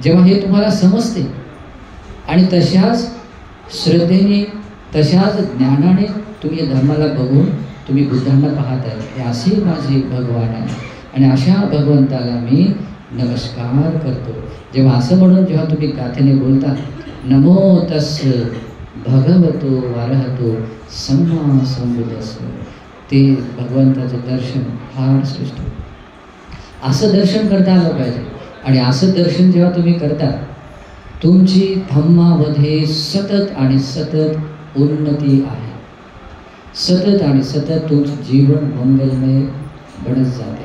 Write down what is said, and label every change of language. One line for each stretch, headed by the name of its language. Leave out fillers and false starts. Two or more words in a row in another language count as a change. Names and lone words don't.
Marathi: जेव्हा हे तुम्हाला समजते आणि तशाच श्रद्धेने तशाच ज्ञानाने तुम्ही धर्माला बघून तुम्ही बुद्धांना पाहताय, हे असे माझे भगवान आहे आणि अशा भगवंताला मी नमस्कार करतो. जेव्हा असं म्हणून जेव्हा तुम्ही गाथेने बोलता
Pali: नमो तस् भगवतो अरहतो सम्मा संबुद्धस्स,
Marathi: ते भगवंताचं दर्शन फार श्रेष्ठ. असं दर्शन करता आलं पाहिजे. आणि असं दर्शन जेव्हा तुम्ही करता तुमची धम्मामध्ये सतत आणि सतत उन्नती आहे. सतत आणि सतत तुमचं जीवन मंगलमय बनत जाते.